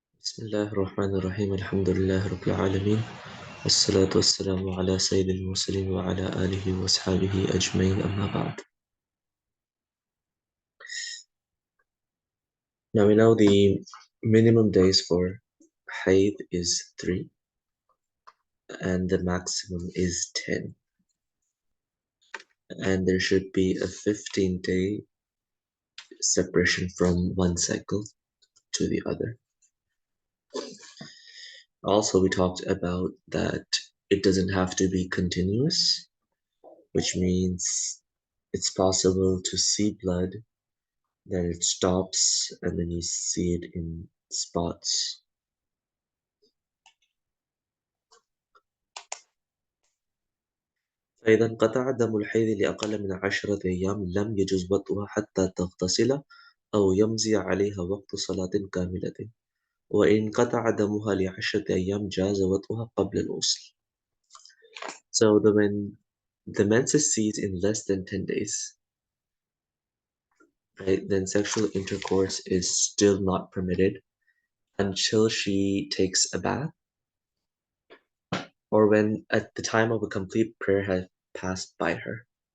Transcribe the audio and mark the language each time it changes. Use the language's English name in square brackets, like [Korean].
[Arabic] بسم الله الرحمن الرحيم الحمد لله رب العالمين والصلاة والسلام على سيد المرسلين وعلى آله وأصحابه أجمعين أما بعد. [English] Now we know the minimum days for Haydh is 3 and the maximum is 10, and there should be a 15-day separation from one cycle to the other. Also, we talked about that it doesn't have to be continuous, which means it's possible to see blood, then it stops, and then you see it in spots. [Arabic] فإذا انقطع دم الحيض لأقل من 10 أيام لم يجوز وطئها حتى تغتسل أو يمضي عليها وقت صلاة كاملة، وإن انقطع دمها ل10 أيام جاز وطئها قبل الغسل. [English] So when the menses cease in less than 10 days, right, then sexual intercourse is still not permitted until she takes a bath, or when at the time of a complete prayer has passed by her.